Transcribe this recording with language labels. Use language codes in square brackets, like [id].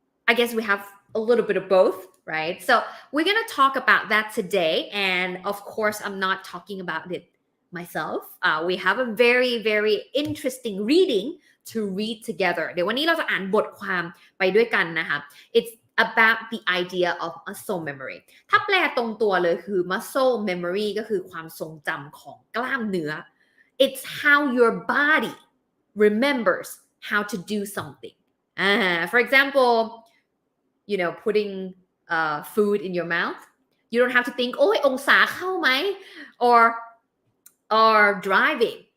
[en] I guess we have a little bit of both, right? So we're going to talk about that today. And of course, I'm not talking about it myself. We have a very, very interesting reading to read together. [th] เดี๋ยววันนี้เราจะอ่านบทความไปด้วยกันนะคะ [en] It's about the idea of muscle memory. [th] ถ้าแปลตรงตัวเลยคือ muscle memory ก็คือความทรงจำของกล้ามเนื้อ [en] It's how your body remembers how to do something. For example, putting food in your mouth. You don't have to think, [th] โอ้ยองศาเข้าไหม [en] or driving.